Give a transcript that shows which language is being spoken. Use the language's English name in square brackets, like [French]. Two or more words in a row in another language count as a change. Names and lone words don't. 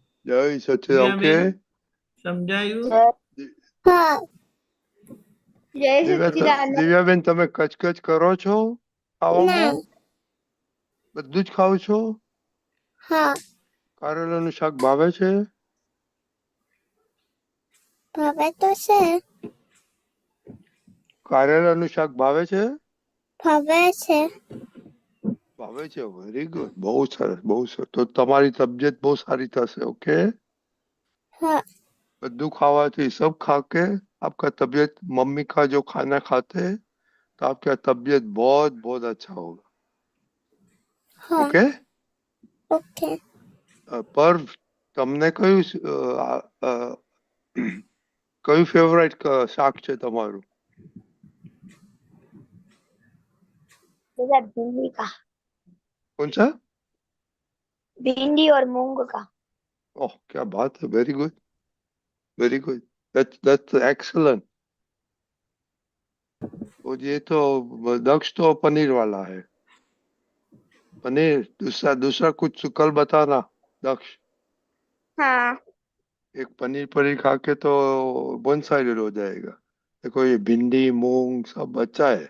[Hindi] Jai Sachit. दिव्या बेन, Okay. [Gujarati] समझायु? [Hindi] जय हाँ जय सच्चिदानंद। દિવ્યાબેન તમે કચકચ કરો છો ખાવામાં? नहीं [Gujarati] બધું જ ખાવ છો? [Hindi] हाँ [Gujarati] કારેલાનું શાક ભાવે છે? भावे तो से કારેલાનું શાક ભાવે છે? भावे से ભાવે છે. [English] very good. [Gujarati] બહુ સરસ, બહુ સરસ. તો તમારી તબિયત બહુ સારી થશે. ઓકે. [Hindi] हाँ [Gujarati] બધું ખાવાથી [Hindi] सब खा के आपका तबीयत, मम्मी का जो खाना खाते हैं तो आपका तबीयत बहुत बहुत अच्छा होगा. हाँ ओके. ओके [Gujarati] पर તમને કયું કયું ફેવરાઇટ શાક છે તમારું? [Hindi] दादा भिंडी का। कौन सा? भिंडी और मूंग का। ओह, क्या बात है. [English] very good, very good. That's excellent. [Hindi] और ये तो दक्ष तो पनीर वाला है. पनीर दूसरा दूसरा कुछ कल बताना दक्ष. हाँ एक पनीर पनीर खा के तो [English] one sided [Hindi] हो जाएगा. देखो ये भिंडी मूंग सब अच्छा है.